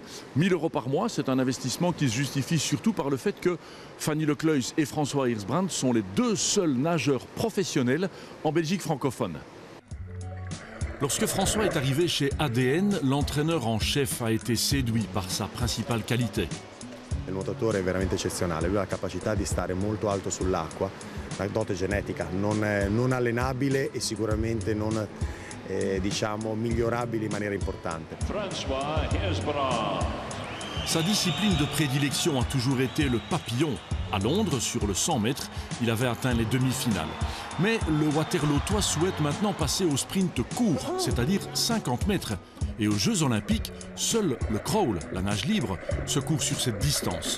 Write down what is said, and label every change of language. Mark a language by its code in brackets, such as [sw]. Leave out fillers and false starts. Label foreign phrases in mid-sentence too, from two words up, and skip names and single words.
[fr] 1 000 € par mois, c'est un investissement qui se justifie surtout par le fait que Fanny Lecleus et François Hersbrandt sont les 2 seuls nageurs professionnels en Belgique francophone. Lorsque François est arrivé chez ADN, l'entraîneur en chef a été séduit par sa principale qualité. [it] Il nuotatore è veramente eccezionale, lui ha la capacità di stare molto alto sull'acqua, una dote genetica non allenabile e sicuramente non diciamo, migliorabile in maniera importante. [fr] Sa discipline de prédilection a toujours été le papillon. À Londres, sur le 100 mètres, il avait atteint les demi-finales. Mais le Waterlootois souhaite maintenant passer au sprint court, c'est-à-dire 50 mètres. Et aux Jeux Olympiques, seul le crawl, la nage libre, se court sur cette distance.